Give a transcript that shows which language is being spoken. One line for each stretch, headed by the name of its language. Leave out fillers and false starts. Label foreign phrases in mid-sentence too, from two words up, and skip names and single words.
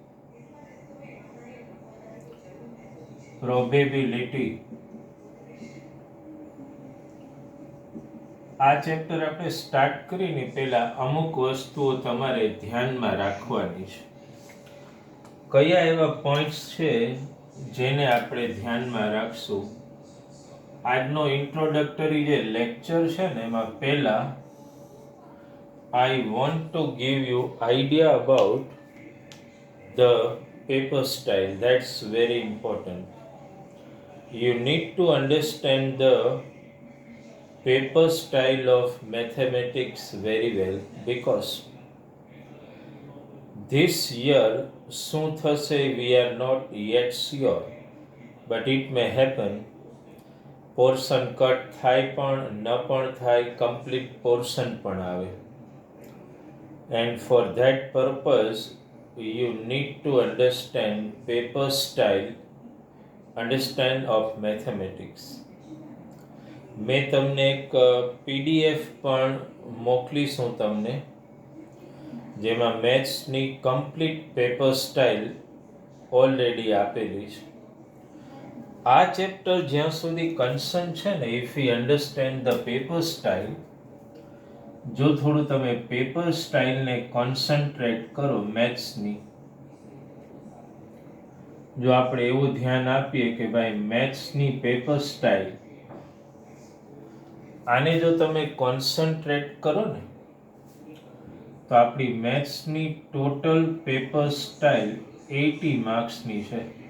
Gujarati: આ ચેપ્ટર આપણે સ્ટાર્ટ કરીને પહેલા અમુક વસ્તુઓ તમારે ધ્યાનમાં રાખવાની છે. કયા એવા પોઈન્ટ્સ છે જેને આપણે ધ્યાનમાં રાખશું? આજનો ઇન્ટ્રોડક્ટરી જે લેક્ચર છે ને, એમાં પહેલા
English: I want to give you idea about the paper style. That's very important. You need to understand the paper style of mathematics very well, because this year
Gujarati: શું થશે
English: we are not yet sure, but it may happen. portion cut
Gujarati: થાય પણ ન પણ થાય,
English: complete portion
Gujarati: પણ આવે.
English: And for that purpose you need to understand paper style, understand of mathematics.
Gujarati: મેં તમને એક PDF પણ મોકલીશું તમને, જેમાં મેથ્સની
English: complete paper style already
Gujarati: આપેલી છે. આ ચેપ્ટર જ્યાં સુધી કન્સર્ન છે ને,
English: if you understand the paper style,
Gujarati: જો થોડું તમે
English: paper style
Gujarati: કોન્સન્ટ્રેટ કરો મેથ્સની, જો આપણે એવું ધ્યાન આપીએ કે ભાઈ મેથ્સની
English: paper style,
Gujarati: આને જો તમે કોન્સન્ટ્રેટ કરો ને, તો આપણી મેથ્સની
English: total paper style
Gujarati: 80 માર્ક્સની છે.